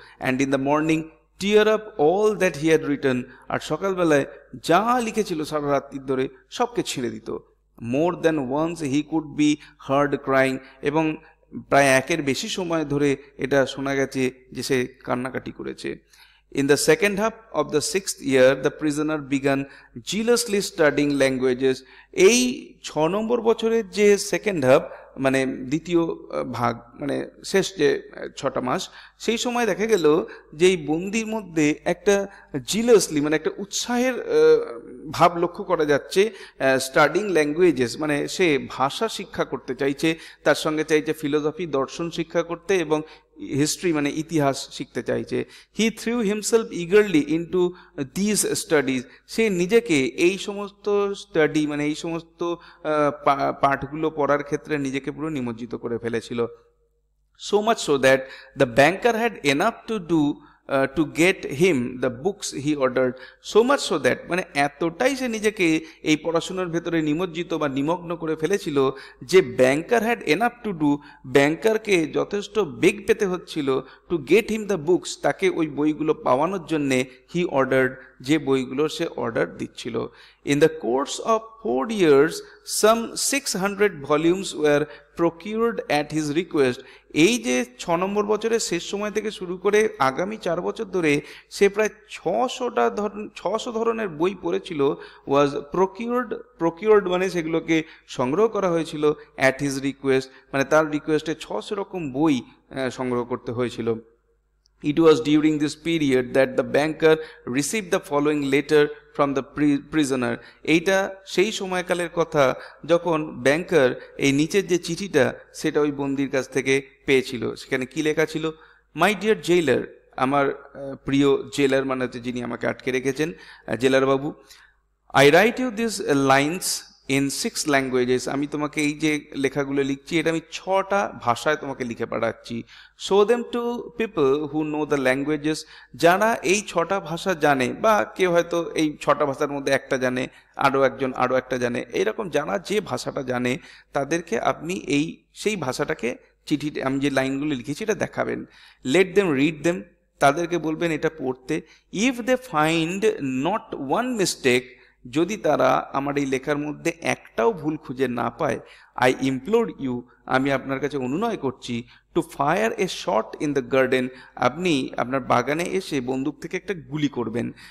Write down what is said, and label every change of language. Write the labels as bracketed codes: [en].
[en] and in the morning tear up all that he had written, [bn] আর সকালবেলায় যা লিখেছিল সারা রাত্রির ধরে সবকে ছিঁড়ে দিত। [en] more than once he could be heard crying, [bn] এবং প্রায় একের বেশি সময় ধরে এটা শোনা গেছে যে সে কান্নাকাটি করেছে। [en] In the second half of the 6th year, the prisoner began jealously studying languages. [bn] এই 6 নম্বর বছরের যে সেকেন্ড হাফ মানে দ্বিতীয় ভাগ মানে শেষ যে 6টা মাস, সেই সময় দেখা গেল যে এই বন্দির মধ্যে একটা জিলাসলি মানে একটা উৎসাহের ভাব লক্ষ্য করা যাচ্ছে। [en] studying languages [bn] মানে সে ভাষা শিক্ষা করতে চাইছে, তার সঙ্গে চাইছে ফিলোসফি দর্শন শিক্ষা করতে, এবং হিস্ট্রি মানে ইতিহাস শিখতে চাইছে। [en] he threw himself eagerly into this studies, [bn] সে নিজেকে এই সমস্ত স্টাডি মানে এই সমস্ত পাঠগুলো পড়ার ক্ষেত্রে নিজেকে পুরো নিমজ্জিত করে ফেলেছিল। [en] so much so that the banker had enough to do to get him the books he ordered, so much so that [bn] মানে এতটাই সে নিজেকে এই পড়াশোনার ভেতরে নিমজ্জিত বা নিমগ্ন করে ফেলেছিল যে [en] banker had enough to do, [bn] ব্যাংকারকে যথেষ্ট বেগ পেতে হচ্ছিল [en] to get him the books, [bn] তাকে ওই বইগুলো পাওয়ানোর জন্যে [en] he ordered, [bn] যে বইগুলো সে অর্ডার দিচ্ছিল। [en] In the course of 4 years, some 600 volumes were procured at his request. [bn] এই যে 6 নম্বর বছরের শেষ সময় থেকে শুরু করে আগামী 4 বছর ধরে সে প্রায় 600 ধরনের বই পড়েছিল। [en] was procured [bn] মানে সেগুলোকে সংগ্রহ করা হয়েছিল [en] at his request, [bn] মানে তার রিকোয়েস্টে 600 রকম বই সংগ্রহ করতে হয়েছিল। [en] It was during this period that the banker received the following letter from the prisoner. [bn] এইটা সেই সময়কালের কথা যখন ব্যাংকার এই নিচের যে চিঠিটা সেটা ওই বন্দির কাছ থেকে পেয়েছিল। সেখানে কি লেখা ছিল? [en] my dear jailer, [bn] আমার প্রিয় জেলার মানে হচ্ছে যিনি আমাকে আটকে রেখেছেন, জেলার বাবু। [en] I write you this lines in 6 languages. [bn] আমি তোমাকে এই যে লেখাগুলো লিখছি এটা আমি 6টা ভাষায় তোমাকে লিখে পাঠাচ্ছি। [en] show them to people who know the languages. [bn] যারা এই 6টা ভাষা জানে, বা কেউ হয়তো এই 6টা ভাষার মধ্যে একটা জানে, আরও একজন আরও একটা জানে, এইরকম যারা যে ভাষাটা জানে তাদেরকে আপনি সেই ভাষাটাকে চিঠিতে আমি যে লাইনগুলো লিখেছি এটা দেখাবেন। [en] let them read them, [bn] তাদেরকে বলবেন এটা পড়তে। [en] if they find not one mistake, [bn] যদি তারা আমার এই লেখার মধ্যে একটাও ভুল খুঁজে না পায়, [en] I implore you, [bn] আমি আপনার কাছে অনুনয় করছি, [en] to fire a shot in the garden, [bn] আপনি আপনার বাগানে এসে বন্দুক থেকে একটা গুলি করবেন।